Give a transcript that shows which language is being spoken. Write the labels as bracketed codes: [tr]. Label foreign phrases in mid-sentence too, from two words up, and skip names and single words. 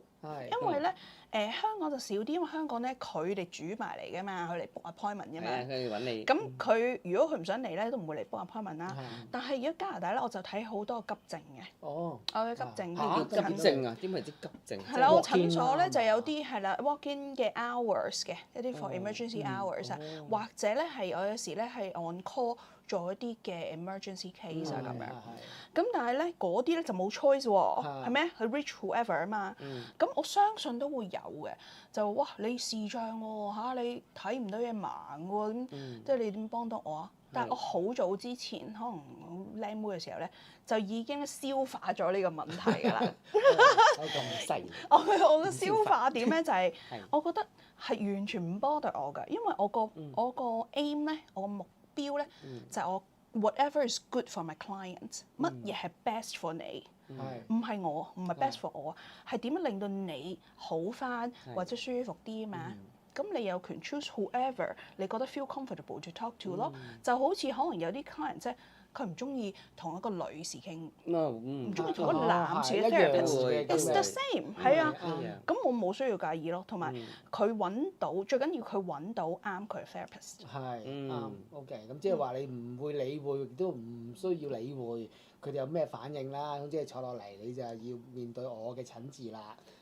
[yue] 因為咧，香港就少啲，因為香港咧佢哋煮埋嚟㗎嘛，佢嚟 [en] book appointment [yue] 㗎嘛。佢哋揾你。咁佢如果佢唔想嚟咧，都唔會嚟 [en] book appointment [yue] 啦。但係如果加拿大咧，我就睇好多急症嘅。哦。我嘅急症。急症啊？點為之急症？係啦，我診所咧就有啲係啦 walk-in 嘅 hours 嘅一啲 [en] for emergency hours [yue] 啊，或者咧係我有時咧係 [en] on call [yue] 做一啲嘅 [en] emergency case [yue] 啊咁樣。咁但係咧嗰啲咧就冇 choice 喎，係咩？佢 [en] reach whoever [yue] 啊嘛。咁我相信都會有嘅。就哇你視障喎你睇唔到嘢盲喎，咁即係你點幫到我啊？但係我好早之前，可能靚妹嘅時候咧，就已經消化咗呢個問題㗎啦。咁犀利！我嘅消化點咧就係，我覺得係完全唔 bother我㗎，因為我個 aim 咧，我個目標咧就係我 [en] whatever is good for my client， [yue] 乜嘢係 [en] best for [yue] 你，唔係 [en] best for [yue] 我，係點樣令到你好返或者舒服啲啊嘛。咁你有權 [en] choose whoever [yue] 你覺得 [en] feel comfortable to talk to [yue] 咯，就好似可能有啲 client 即係佢唔中意同一個女士傾，唔中意同一個男士嘅 therapist， [en] it's the same， [yue] 係啊，咁我冇需要介意咯，同埋佢揾到最緊要佢揾到啱佢嘅 therapist。係啱 ，OK，咁即係話你唔會理會，亦都唔需要理會佢哋有咩反應啦，咁即係坐落嚟你就要面對我嘅診治啦。